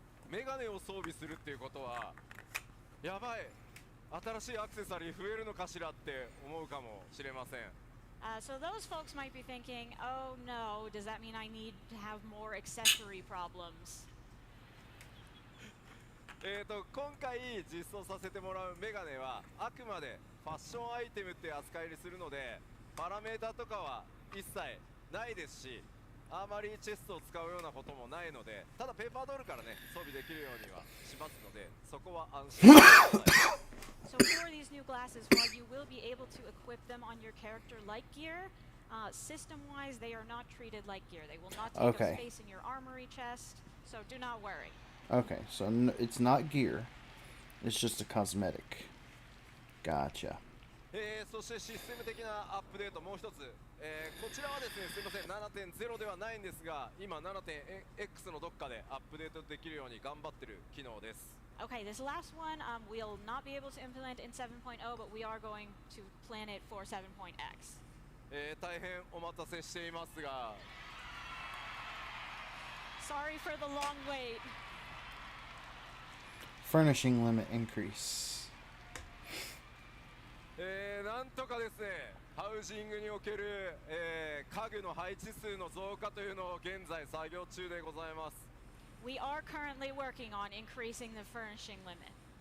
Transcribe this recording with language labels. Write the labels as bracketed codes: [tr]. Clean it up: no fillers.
[ja] メガネを装備するっていうことはやばい、新しいアクセサリー増えるのかしらって思うかもしれません。 [en] So those folks might be thinking, oh no, does that mean I need to have more accessory problems? [ja] 今回実装させてもらうメガネはあくまでファッションアイテムって扱いにするので、パラメータとかは一切ないですし、あまりチェストを使うようなこともないので、ただペーパードールからね装備できるようにはしますので、そこは安心してください。 [en] So for these new glasses, while you will be able to equip them on your character like gear, system-wise they are not treated like gear. They will not take up space in your armory chest, so do not worry. Okay, so it's not gear. It's just a cosmetic. Gotcha. [ja] そしてシステム的なアップデートもう一つ、こちらはですね、すいません 7.0 ではないんですが、今 7.x のどっかでアップデートできるように頑張ってる機能です。 [en] Okay, this last one we'll not be able to implement in 7.0, but we are going to plan it for 7.x. [ja] 大変お待たせしていますが、 [en] Sorry for the long wait. Furnishing limit increase. [ja] なんとかですね、ハウジングにおける、家具の配置数の増加というのを現在作業中でございます。 [en] We are currently working on increasing the furnishing limit.